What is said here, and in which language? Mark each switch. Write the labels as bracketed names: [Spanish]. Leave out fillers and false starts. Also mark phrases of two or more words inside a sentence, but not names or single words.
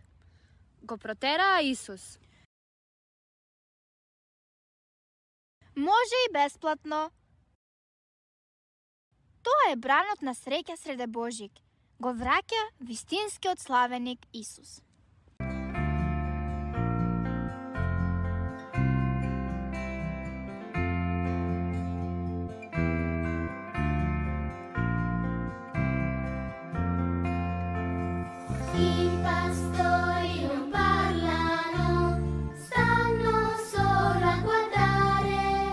[Macedonian] Го протераа Исус. Може и бесплатно. Тоа е бранот на среќа среде Божик. Го враќа вистинскиот славеник Исус. [Italian] I pastori non parlano, stanno solo a guardare.